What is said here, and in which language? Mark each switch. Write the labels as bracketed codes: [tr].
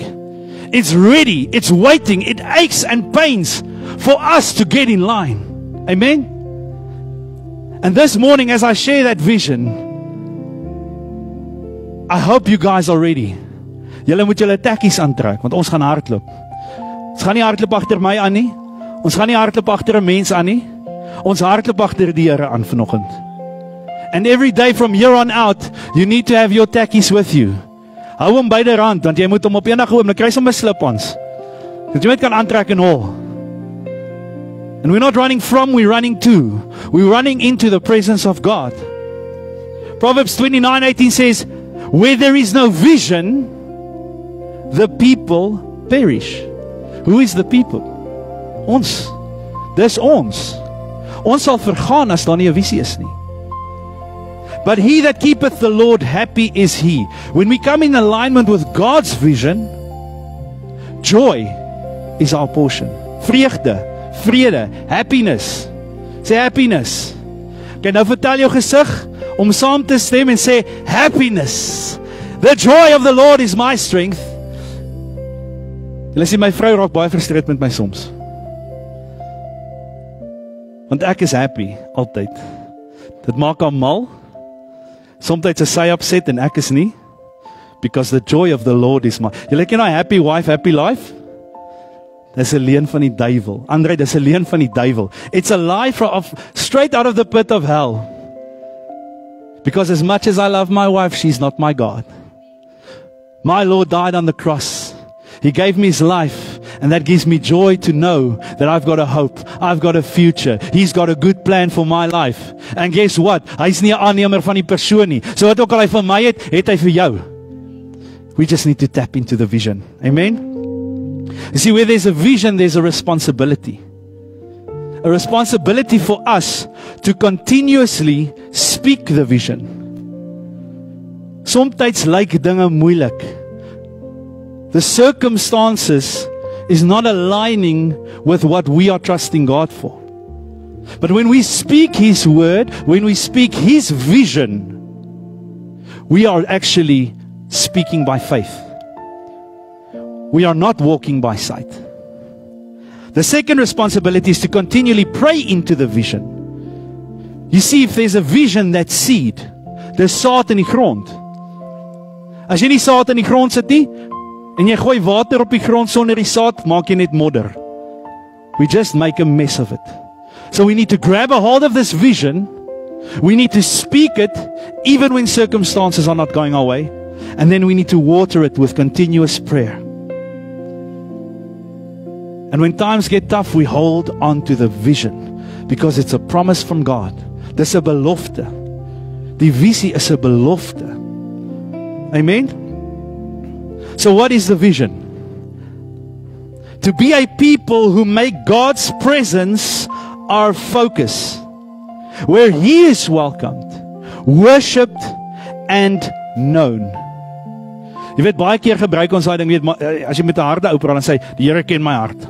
[en] It's ready, it's waiting, it aches and pains for us to get in line. Amen? And this morning, as I share that vision, I hope you guys are ready. [af] Julle moet julle tekkies aantrek, want ons gaan hardloop. Ons gaan nie hardloop agter my aan nie. Ons gaan nie hardloop agter 'n mens aan nie. Ons hardloop agter die Here aan vanoggend. [en] And every day from here on out, you need to have your tekkies with you. [af] Hou hom by die rand, want jy moet hom op enige oomblik kry sommer slip-ons. Dat jy net kan aantrek en hol. [en] And we're not running from, we're running to. We're running into the presence of God. Proverbs 29:18 says, Where there is no vision, the people perish. Who is the people? [af] Ons. Dis ons. Ons sal vergaan as daar nie 'n visie is nie. [en] But he that keepeth the Lord happy is he. When we come in alignment with God's vision, joy is our portion. [af] Vreugde, vrede, happiness. Sê happiness. Okay, nou vertel jou gesig om saam te stem en sê happiness. [en] The joy of the Lord is my strength. [af] Julle sien my vrou raak baie frustreerd met my soms. Want ek is happy altyd. Dit maak haar mal. Sometimes is sy upset en ek is nie. [en] Because the joy of the Lord is my. [af] Julle ken daai [en] happy wife, happy life? [af] Dis 'n leuen van die duiwel. Andre, dis 'n leuen van die duiwel. [en] It's a lie straight out of the pit of hell. Because as much as I love my wife, she's not my God. My Lord died on the cross. He gave me his life, and that gives me joy to know that I've got a hope, I've got a future. He's got a good plan for my life. And guess what? [af] Hy's nie 'n aannemer van die persoon nie. So wat ook al hy vir my het hy vir jou. [en] We just need to tap into the vision. Amen. You see, where there's a vision, there's a responsibility. A responsibility for us to continuously speak the vision. [af] Sometimes lyk dinge moeilik. [en] The circumstances is not aligning with what we are trusting God for. But when we speak his word, when we speak his vision, we are actually speaking by faith. We are not walking by sight. The second responsibility is to continually pray into the vision. You see, if there's a vision, that's seed. There's [af] saad in die grond. As jy nie saad in die grond sit nie, en jy gooi water op die grond sonder die saad, maak jy net modder. [en] We just make a mess of it. So we need to grab a hold of this vision. We need to speak it, even when circumstances are not going our way. And then we need to water it with continuous prayer. And when times get tough, we hold on to the vision, because it's a promise from God. [af] Dis 'n belofte. Die visie is 'n belofte. Amen? [en] So what is the vision? To be a people who make God's presence our focus, where he is welcomed, worshipped and known. [af] Jy weet, baie keer gebruik ons daai ding, weet, as jy met 'n harde ou praat, dan sê die Here ken my hart.